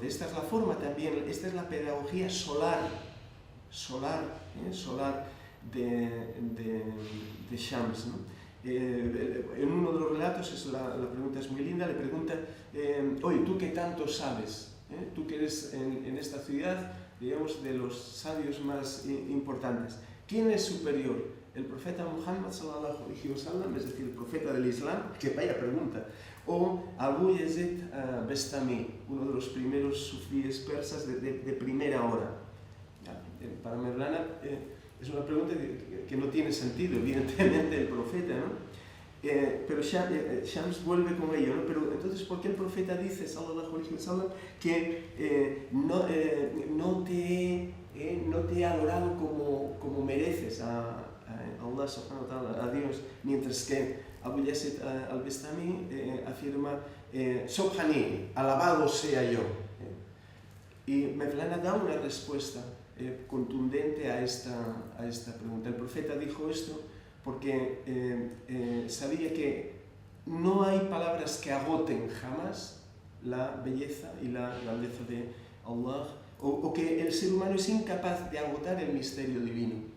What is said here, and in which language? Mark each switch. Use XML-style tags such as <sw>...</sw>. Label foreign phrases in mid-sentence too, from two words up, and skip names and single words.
<es>Esta es la forma también, esta es la pedagogía solar de Shams, ¿no? En uno de los relatos, la pregunta es muy linda, le pregunta, oye, ¿tú qué tanto sabes? Tú que eres en esta ciudad, digamos, de los sabios más importantes. ¿Quién es superior? ¿El profeta Muhammad</es> <ar>صلى الله عليه وسلم,</ar> <es>es decir, el profeta del Islam? Que vaya pregunta. O Abu Yazid Bestami, uno de los primeros sufíes persas de primera hora. Para Mevlana es una pregunta que no tiene sentido, evidentemente, el profeta, ¿no? Pero Shams vuelve con ello, ¿no? Pero entonces, ¿por qué el profeta dice,</es> <ar>صلى الله عليه وسلم,</ar> <es>que no te he adorado como mereces a</es> <ar>الله سبحانه وتعالى,</ar> <es>a Dios, mientras que Abu Yazid al-Bistami afirma, Subhani, alabado sea yo. Y Mevlana da una respuesta contundente a esta pregunta. El profeta dijo esto porque sabía que no hay palabras que agoten jamás la belleza y la grandeza de Allah, o que el ser humano es incapaz de agotar el misterio divino.</es>